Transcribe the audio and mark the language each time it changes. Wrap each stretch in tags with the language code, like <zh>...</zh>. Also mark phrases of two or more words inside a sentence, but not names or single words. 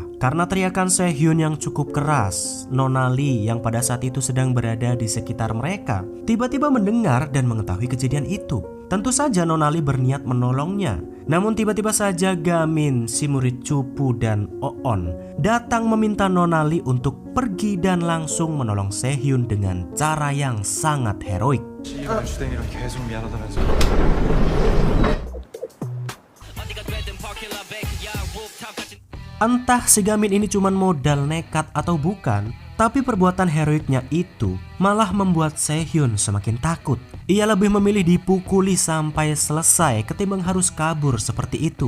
<id>Karena teriakan Se-hyun yang cukup keras, Nona Lee yang pada saat itu sedang berada di sekitar mereka tiba-tiba mendengar dan mengetahui kejadian itu. Tentu saja Nona Lee berniat menolongnya. Namun tiba-tiba saja Gamin, si murid cupu dan OON datang meminta Nona Lee untuk pergi dan langsung menolong Se-hyun dengan cara yang sangat heroik.</id> <ko>주댕이랑 계속 미안하다면서.</ko> <id>Entah si Gamin ini cuma modal nekat atau bukan, tapi perbuatan heroiknya itu malah membuat Se-hyun semakin takut. Ia lebih memilih dipukuli sampai selesai ketimbang harus kabur seperti itu.</id>